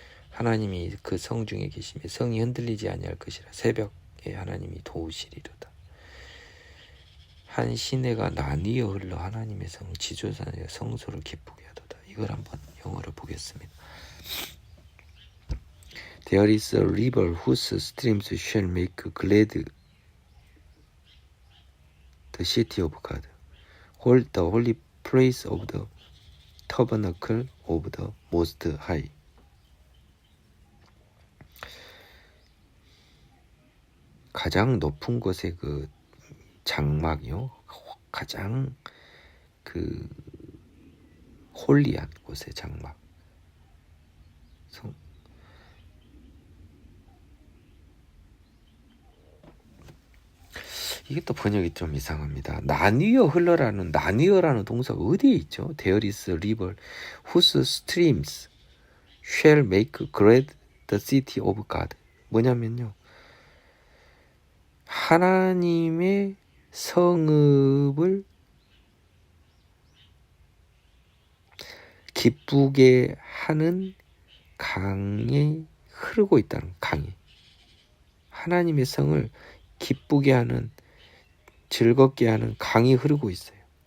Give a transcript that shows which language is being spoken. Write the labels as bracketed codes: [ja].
[ko] 하나님이 그 성 중에 계시며 성이 흔들리지 아니할 것이라. 새벽에 하나님이 도우시리로다. 한 시내가 나뉘어 흘러 하나님의 성 지존하시니 성소를 기쁘게 하도다. 이걸 한번 영어로 보겠습니다. [en] There is a river whose streams shall make glad the city of God, the holy place of the tabernacle of the Most High. [ko] 가장 높은 곳의 그 장막이요, 가장 그 홀리한 곳의 장막. 이게 또 번역이 좀 이상합니다. 나뉘어라는 동사가 어디에 있죠? [en] There is a river whose streams shall make glad the city of God. [ko] 뭐냐면요, 하나님의 성읍을 기쁘게 하는 강이 흐르고 있다는, 강이 하나님의 성을 기쁘게 하는, 즐겁게 하는 강이 흐르고 있어요.